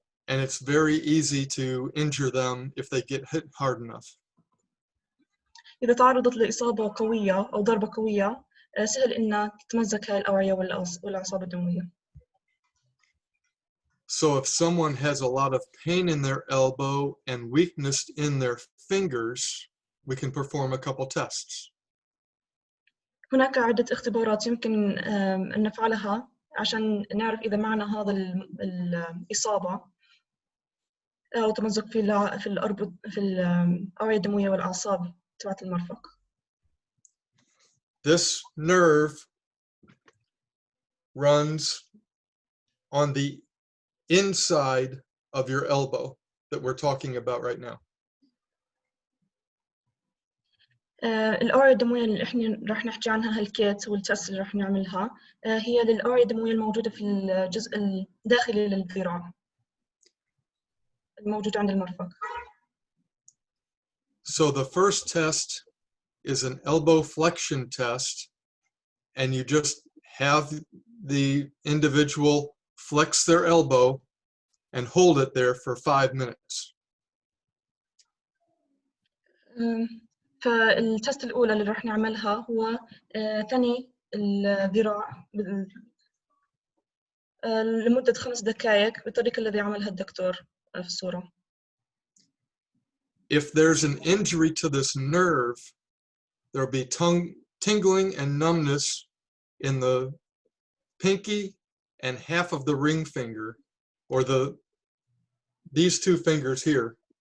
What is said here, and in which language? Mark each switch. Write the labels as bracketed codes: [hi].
[en] And it's very easy to injure them if they get hit hard enough. [ar] إذا تعرضت لإصابة قوية أو ضربة قوية سهل إنها تتمزق هاي الأوعية والأعصاب الدموية. [en] So if someone has a lot of pain in their elbow and weakness in their fingers, we can perform a couple tests. [ar] هناك عدة اختبارات يمكن أن نفعلها عشان نعرف إذا معنا هذا الإصابة أو تمزق في الأوعية الدموية والأعصاب تبعت المرفق. [en] This nerve runs on the inside of your elbow that we're talking about right now. [ar] الأوعية الدموية اللي إحنا راح نحكي عنها هالكيت والتست اللي راح نعملها هي للأوعية الدموية الموجودة في الجزء الداخلي للذراع الموجود عند المرفق. [en] So the first test is an elbow flexion test, and you just have the individual flex their elbow and hold it there for 5 minutes. [ar] فالتست الأولى اللي راح نعملها هو ثني الذراع لمدة 5 دقائق بالطريقة الذي عملها الدكتور في الصورة. [en] If there's an injury to this nerve, there'll be tingling and numbness in the pinky and half of the ring finger, or these 2 fingers here.